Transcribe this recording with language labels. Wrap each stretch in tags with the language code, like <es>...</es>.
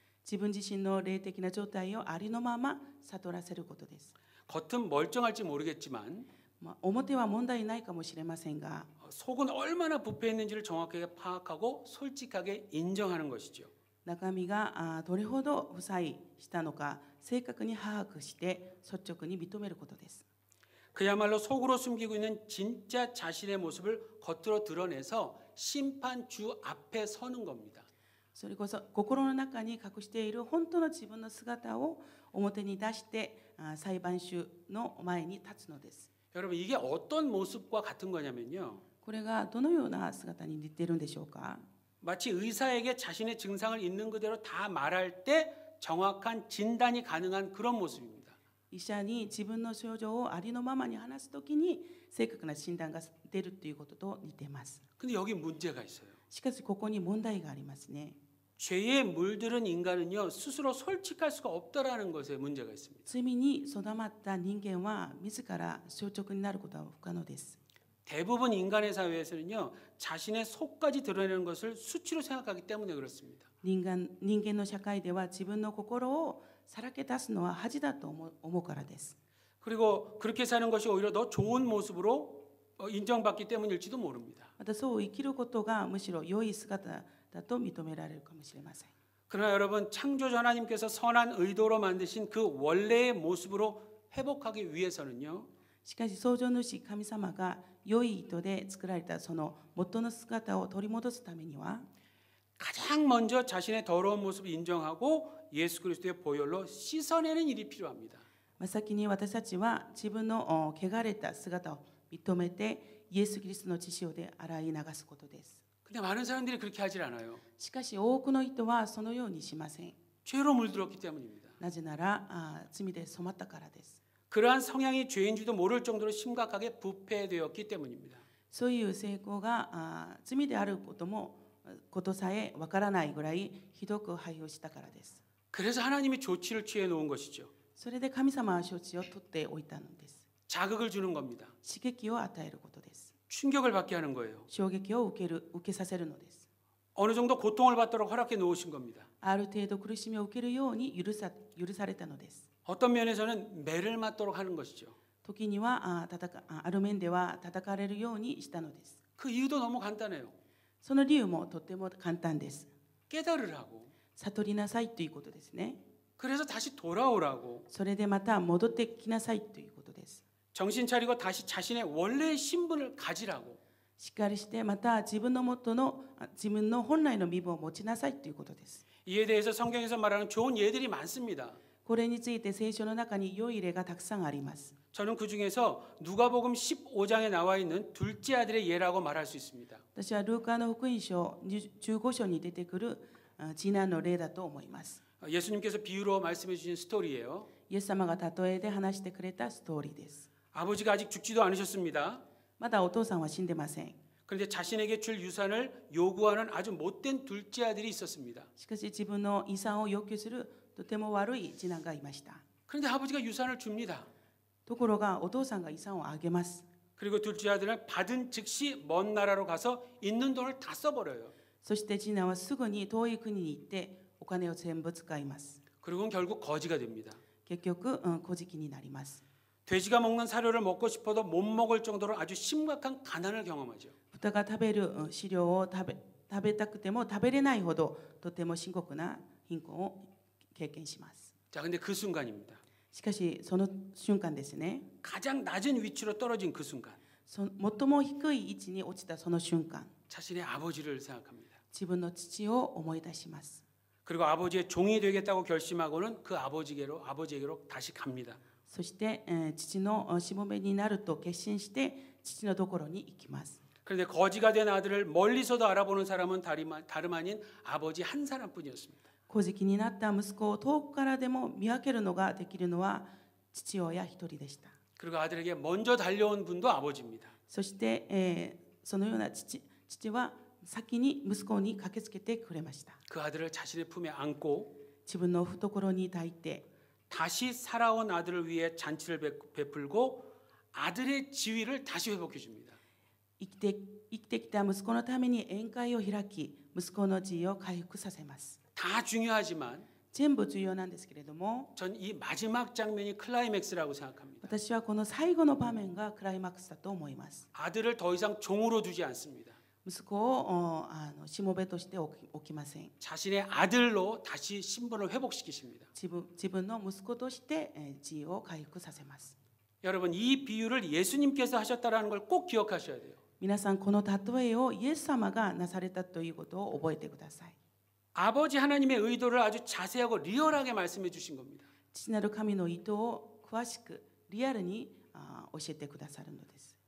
<ja>自分自身の霊的な状態をありのまま悟らせることです。</ja> <ko>겉은 멀쩡할지 모르겠지만</ko> <ja>表は問題ないかもしれませんが</ja> <ko>속은 얼마나 부패 있는지를 정확하게 파악하고 솔직하게 인정하는 것이죠.</ko> <ja>中身がどれほど負債したのか正確に把握して率直に認めることです。</ja> <ko>그야말로 속으로 숨기고 있는 진짜 자신의 모습을 겉으로 드러내서 심판주 앞에 서는 겁니다.</ko> <ja>それこそ心の中に隠している本当の自分の姿を表に出して裁判所の前に立つのです。</ja> <ko>여러분 이게 어떤 모습과 같은 거냐면요.</ko> <ja>これがどのような姿に似ているんでしょうか。</ja> <ko>마치 의사에게 자신의 증상을 있는 그대로 다 말할 때 정확한 진단이 가능한 그런 모습입니다.</ko> <ja>医者に自分の症状をありのままに話すときに正確な診断が出るということと似ています。</ja> <ko>근데 여기 문제가 있어요.</ko> <ja>しかしここに問題がありますね。</ja> <ko>죄에 물들은 인간은요 스스로 솔직할 수가 없다라는 것에 문제가 있습니다.</ko> <ja>罪に定まった人間は自ら正直になることは不可能です。</ja> <ko>대부분 인간의 사회에서는요 자신의 속까지 드러내는 것을 수치로 생각하기 때문에 그렇습니다.</ko> <ja>人間の社会では自分の心をさらけ出すのは恥だと思うからです。</ja> <ko>그리고 그렇게 사는 것이 오히려 더 좋은 모습으로 인정받기 때문일지도 모릅니다.</ko> <ja>またそう生きることがむしろ良い姿だと認められるかもしれません。</ja> <ko>그러나 여러분 창조주 하나님께서 선한 의도로 만드신 그 원래의 모습으로 회복하기 위해서는요</ko> <ja>しかし創造主神様が良い意図で作られたその元の姿を取り戻すためには</ja> <ko>가장 먼저 자신의 더러운 모습을 인정하고 예수 그리스도의 보혈로 씻어내는 일이 필요합니다.</ko> <ja>先に私たちは自分の汚れた姿を認めてイエス・キリストの血潮で洗い流すことです。</ja> <ko>근데 많은 사람들이 그렇게 하질 않아요.</ko> <ja>しかし多くの人はそのようにしません。</ja> <ko>죄로 물들었기 때문입니다.</ko> <ja>なぜなら罪で染まったからです。</ja> <ko>그러한 성향이 죄인지도 모를 정도로 심각하게 부패되었기 때문입니다.</ko> <ja>そういう成功が罪であることさえわからないぐらいひどく廃をしたからです。</ja> <ko>그래서 하나님이 조치를 취해 놓은 것이죠.</ko> <ja>それで神様は処置を取っておいたのです。</ja> <ko>자극을 주는 겁니다.</ko> <ja>刺激を与えることです。</ja> <ko>충격을 받게 하는 거예요.</ko> <ja>衝撃を受けさせるのです。</ja> <ko>어느 정도 고통을 받도록 허락해 놓으신 겁니다.</ko> <ja>ある程度苦しみを受けるように許されたのです。</ja> <ko>어떤 면에서는 매를 맞도록 하는 것이죠.</ko> <ja>時にはある面では叩かれるようにしたのです。</ja> <ko>그 이유도 너무 간단해요.</ko> <ja>その理由もとても簡単です。</ja> <ko>깨달으라고.</ko> <ja>悟りなさいということですね。</ja> <ko>그래서 다시 돌아오라고.</ko> <ja>それでまた戻ってきなさいということです。</ja> <ko>정신 차리고 다시 자신의 원래의 신분을 가지라고.</ko> <ja>しっかりしてまた自分の本来の身分を持ちなさいということです。</ja> <ko>이에 대해서 성경에서 말하는 좋은 예들이 많습니다.</ko> <ja>これについて聖書の中に良い例がたくさんあります。</ja> <ko>저는 그 중에서 누가복음 15장에 나와 있는 둘째 아들의 예라고 말할 수 있습니다.</ko> <ja>私はルーカの福音書15章に出てくる次男の例だと思います。</ja> <ko>예수님께서 비유로 말씀해 주신 스토리예요.</ko> <ja>イエス様が例えで話してくれたストーリーです。</ja> <ko>아버지가 아직 죽지도 않으셨습니다.</ko> <ja>まだお父さんは死んでません。</ja> <ko>그런데 자신에게 줄 유산을 요구하는 아주 못된 둘째 아들이 있었습니다.</ko> <ja>しかし自分の遺産を要求するとても悪い次男がいました。</ja> <ko>그런데 아버지가 유산을 줍니다.</ko> <ja>ところがお父さんが遺産をあげます。</ja> <ko>그리고 둘째 아들은 받은 즉시 먼 나라로 가서 있는 돈을 다 써버려요.</ko> <ja>そして次男はすぐに遠い国に行ってお金を全部使います。</ja> <ko>그리고는 결국 거지가 됩니다.</ko> <ja>結局、孤児になります。</ja> <ko>돼지가 먹는 사료를 먹고 싶어도 못 먹을 정도로 아주 심각한 가난을 경험하죠.</ko> <ja>豚が食べる飼料を食べたくても食べれないほどとても深刻な貧困を経験します。</ja> <ko>자, 근데 그 순간입니다.</ko> <ja>しかしその瞬間ですね。</ja> <ko>가장 낮은 위치로 떨어진 그 순간</ko> <ja>最も低い位置に落ちたその瞬間、</ja> <ko>자신의 아버지를 생각합니다.</ko> <ja>自分の父を思い出します。</ja> <ko>그리고 아버지의 종이 되겠다고 결심하고는 그 아버지에게로 다시 갑니다.</ko> <ja>そして、父のしもべになると決心して父のところに行きます。</ja> <ko>그런데 거지가 된 아들을 멀리서도 알아보는 사람은 다름 아닌 아버지 한 사람뿐이었습니다.</ko> <ja>小じきになった息子を遠くからでも見分けるのができるのは父親一人でした。</ja> <ko>그리고 아들에게 먼저 달려온 분도 아버지입니다.</ko> <ja>そして、そのような父は先に息子に駆けつけてくれました。</ja> <ko>그 아들을 자신의 품에 안고</ko> <ja>自分の懐に抱いて</ja> <ko>다시 살아온 아들을 위해 잔치를 베풀고 아들의 지위를 다시 회복해 줍니다.</ko> <ja>生きてきた息子のために宴会を開き、息子の地位を回復させます。</ja> <ko>다 중요하지만</ko> <ja>全部重要なんですけれども、</ja> <ko>전 이 마지막 장면이 클라이맥스라고 생각합니다.</ko> <ja>私はこの最後の場面がクライマックスだと思います。</ja> <ko>아들을 더 이상 종으로 두지 않습니다.</ko> <ja>息子をしもべとして置きません。</ja> <ko>자신의 아들로 다시 신분을 회복시키십니다.</ko> <ja>自分の息子として地位を回復させます。</ja> <ko>여러분, 이 비유를 예수님께서 하셨다라는 걸 꼭 기억하셔야 돼요.</ko> <ja>皆さんこの例えをイエス様がなされたということを覚えてください。</ja> <ko>아버지 하나님의 의도를 아주 자세하고 리얼하게 말씀해 주신 겁니다.</ko> <ja>父なる神の意図を詳しくリアルに教えてくださるのです。</ja>